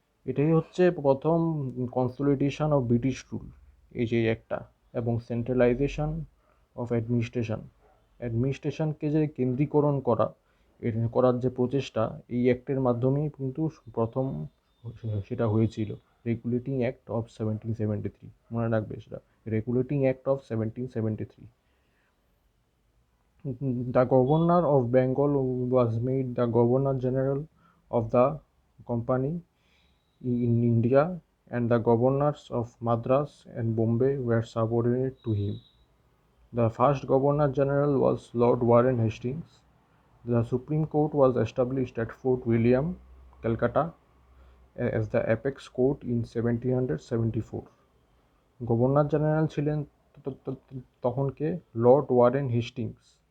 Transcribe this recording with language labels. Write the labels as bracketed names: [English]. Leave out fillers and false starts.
[Bangla] এটাই হচ্ছে প্রথম [English] consolidation of British rule, [Bangla] এই যে একটা, এবং [English] centralization of অ্যাডমিনিস্ট্রেশনকে [Bangla] যে কেন্দ্রীকরণ করার যে প্রচেষ্টা, এই অ্যাক্টের মাধ্যমেই কিন্তু প্রথম সেটা হয়েছিল। [English] regulating act of 1773, [Bangla] মনে রাখবে সেটা, [English] Regulating act of 1773. The Governor of Bengal was made the Governor General of the Company in India, and the governors of Madras and Bombay were subordinate to him. The first Governor General was Lord Warren Hastings. The Supreme Court was established at Fort William, Calcutta, as the apex court in 1774. [Bangla] Governor general ছিলেন তখনকে Lord Warren Hastings.